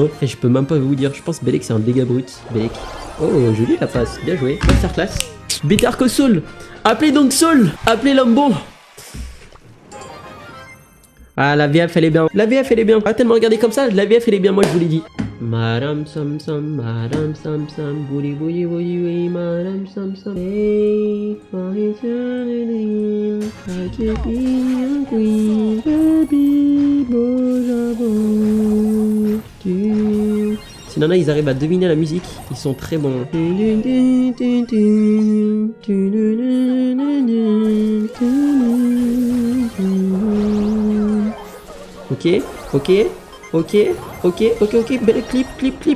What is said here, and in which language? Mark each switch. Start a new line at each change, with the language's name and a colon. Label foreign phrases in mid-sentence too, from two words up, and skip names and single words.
French: Et je peux même pas vous dire. Je pense Belek c'est un dégât brut. Belek. Oh joli la passe, bien joué. Masterclass. Better que Soul. Appelez donc Soul. Appelez l'homme bon. Ah la VF elle est bien. La VF elle est bien. Ah tellement regardez comme ça, la VF elle est bien, moi je vous l'ai dit. Madame Sam Sam, Madame Sam Sam, bouli bouli bouli bouli, Madame Sam Sam.
English: Hey, for eternity, I can be your queen, baby,
French: bonjour. Si Nana ils arrivent à deviner la musique, ils sont très bons. Ok, belle clip.